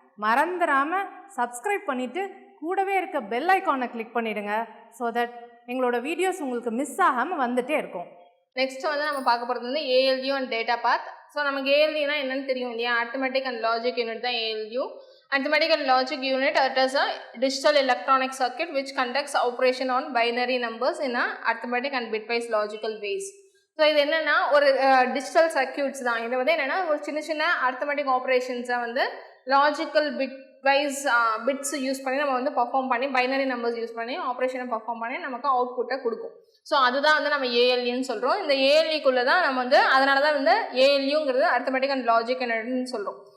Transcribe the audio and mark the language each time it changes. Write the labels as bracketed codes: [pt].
[ta] மறந்துடாமல் சப்ஸ்கிரைப் பண்ணிவிட்டு கூடவே இருக்க பெல் ஐக்கானை கிளிக் பண்ணிவிடுங்க. [en] so that [ta] எங்களோட வீடியோஸ் உங்களுக்கு மிஸ் ஆகாமல் வந்துகிட்டே இருக்கும். நெக்ஸ்ட் வந்து நம்ம பார்க்க போகிறது வந்து ALU and data path. So நமக்கு ஏஎல்யூனா என்னன்னு தெரியும் இல்லையா? அரித்மெட்டிக் அண்ட் லாஜிக் யூனிட் தான் ALU. [en] Arithmetic and logic unit is a digital electronic circuit which conducts operation on binary numbers in a arithmetic and bitwise logical ways. [ta] So இது என்னென்னா ஒரு digital circuits தான். இது வந்து என்னென்னா ஒரு சின்ன சின்ன அரித்மெட்டிக் ஆப்ரேஷன்ஸை வந்து லாஜிக்கல் பிட்வைஸ் பிட்ஸ் யூஸ் பண்ணி நம்ம வந்து பர்ஃபார்ம் பண்ணி பைனரி நம்பர்ஸ் யூஸ் பண்ணி ஆப்ரேஷனை பர்ஃபார்ம் பண்ணி நமக்கு அவுட்புட்டை கொடுக்கும். ஸோ அதுதான் வந்து நம்ம ஏஎல்யூன்னு சொல்கிறோம். இந்த ஏஎல்யூக்குள்ளே தான் நம்ம வந்து அதனால தான் வந்து ஏஎல்யூங்கிறது அரித்மெட்டிக் அண்ட் லாஜிக் யூனிட்னு சொல்கிறோம்.